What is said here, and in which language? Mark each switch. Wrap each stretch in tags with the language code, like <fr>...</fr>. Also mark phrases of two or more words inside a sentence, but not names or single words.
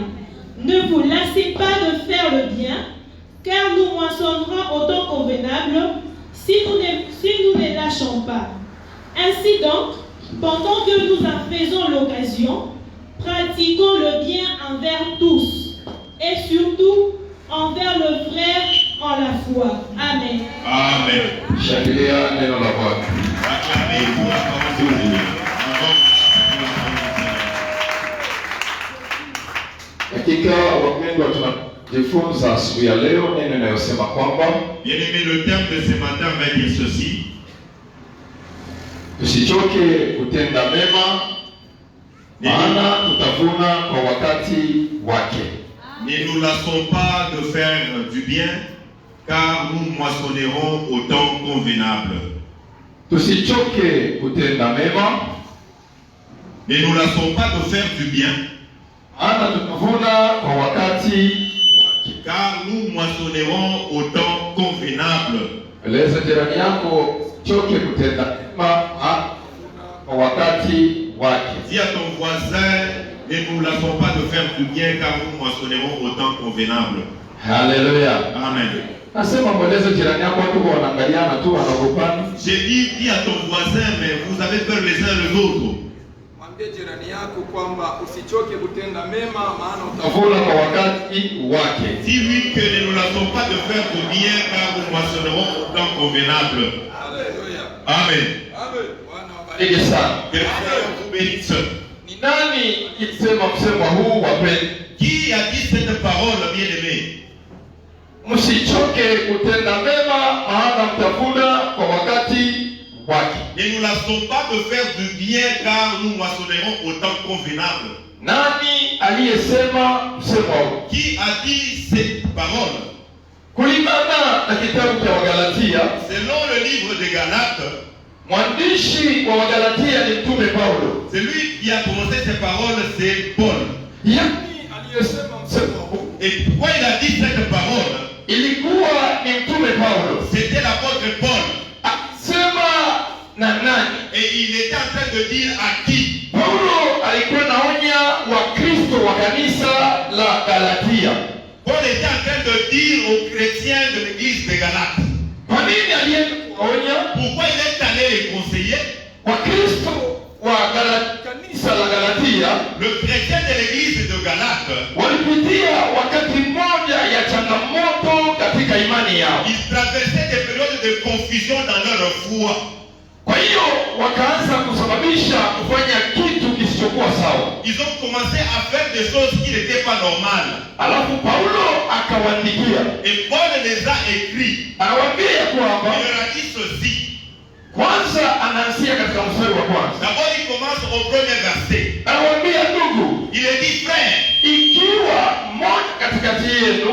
<fr>Ne vous lassez pas de faire le bien, car nous moissonnerons au temps convenable si nous ne lâchons pas. Ainsi donc, pendant que nous en faisons l'occasion, pratiquons le bien envers tous, et surtout envers le frère en la foi. Amen. Amen.</fr> <sw>Shangilia neno la Bwana.</sw> <fr>Acclamez-vous la parole de Dieu.</fr> <sw>Hakika wapendwa, tunajifunza asubuhi ya leo neno inayosema kwamba</sw> <fr>Bien-aimé, le terme de ce matin va dire ceci.</fr> <sw>tusichoke kutenda mema, maana tutavuna kwa wakati wake.</sw> <fr>Ne nous lassons pas de faire du bien, car nous moissonnerons au temps convenable.</fr> <sw>Tusichoke kutenda mema,</sw> <fr>Ne nous lassons pas de faire du bien,</fr> <sw>maana tutavuna kwa wakati wake.</sw> <fr>car nous moissonnerons au temps convenable.</fr> <sw>Eleza jirani yako, choke kutenda mema, kwa wakati wake.</sw> <fr>Dis à ton voisin, ne nous lassons pas de faire du bien, car nous moissonnerons au temps convenable.</fr> <sw>Haleluya. Amen. Nasema mweleze jirani yako, watu wanaangaliana tu wanaogopana.</sw> <fr>J'ai dit, dis à ton voisin, mais vous avez peur les uns les autres.</fr> <sw>Mwambie jirani yako kwamba usichoke kutenda mema maana Utavuna kwa wakati wake.</sw> <fr>Dis-lui que ne nous lassons pas de faire du bien, car nous moissonnerons au temps convenable.</fr> <sw>Haleluya. Amen. Amen. Bwana awabariki sana.</sw> <fr>Que le Seigneur vous bénisse.</fr> <sw>Ni nani alisema msemo huu wapendwa?</sw> <fr>Qui a dit cette parole, bien-aimé?</fr> <sw>Msichoke kutenda mema, maana mtavuna kwa wakati wake.</sw> <fr>Ne nous lassons pas de faire du bien, car nous moissonnerons au temps convenable.</fr> <sw>Nani aliyesema msemo huu?</sw> <fr>Qui a dit cette parole?</fr> <sw>Kulingana na kitabu cha Wagalatia,</sw> <fr>Selon le livre de Galates,</fr> <sw>mwandishi wa Wagalatia ni mtume Paulo.</sw> <fr>celui qui a prononcé ces paroles, c'est Paul.</fr> <sw>Yani aliyesema msemo huu</sw> <fr>Et pourquoi il a dit cette parole?</fr> <sw>ilikuwa ni mtume Paulo.</sw> <fr>C'était l'apôtre Paul.</fr> <sw>Akisema na nani?</sw> <fr>Et il était en train de dire à qui?</fr> <sw>Paulo alikuwa naonya Wakristo wa kanisa la Galatia.</sw> <fr>Paul était en train de dire aux chrétiens de l'église de Galates.</fr> <sw>Kwa nini alienda kuonya</sw> <fr>Pourquoi il est allé les conseiller?</fr> <sw>Wakristo wa kanisa la Galatia?</sw> <fr>Le chrétien de l'église de Galates,</fr> <sw>Walipitia wakati mmoja ya changamoto katika imani yao.</sw> <fr>ils traversaient des périodes de confusion dans leur foi.</fr> <sw>Kwa hiyo wakaanza kusababisha kufanya kitu kisichokuwa sawa.</sw> <fr>Ils ont commencé à faire des choses qui n'étaient pas normales.</fr> <sw>Alafu Paulo akawaandikia.</sw> <fr>Et Paul les a écrits.</fr> <sw>Anawaambia kwamba</sw> <fr>Il leur a dit ceci.</fr> <sw>kwanza anaanzia katika mstari wa kwanza.</sw> <fr>D'abord, il commence au premier verset.</fr> <sw>Anawaambia ndugu,</sw> <fr>Il est dit, frère,</fr> <sw>ikiwa mmoja katikati yenu</sw>